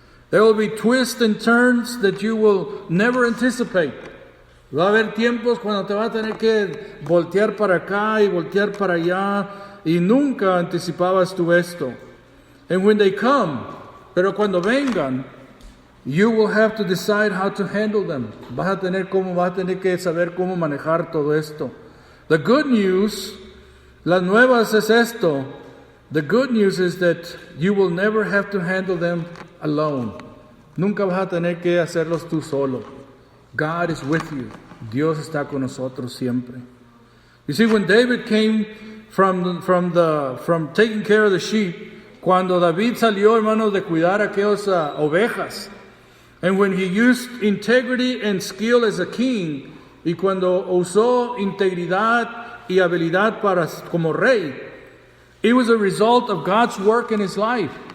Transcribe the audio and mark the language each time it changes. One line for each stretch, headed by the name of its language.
English: There will be twists and turns that you will never anticipate.
Spanish: Va a haber tiempos cuando te va a tener que voltear para acá y voltear para allá y nunca anticipabas tú esto.
English: And when they come,
Spanish: pero cuando vengan,
English: you will have to decide how to handle them.
Spanish: Vas a tener que saber cómo manejar todo esto.
English: The good news,
Spanish: las nuevas es esto.
English: The good news is that you will never have to handle them alone.
Spanish: Nunca vas a tener que hacerlos tú solo.
English: God is with you.
Spanish: Dios está con nosotros siempre.
English: You see, when David came from taking care of the sheep,
Spanish: cuando David salió, hermanos, de cuidar aquellas ovejas,
English: and when he used integrity and skill as a king,
Spanish: y cuando usó integridad y habilidad como rey,
English: it was a result of God's work in his life.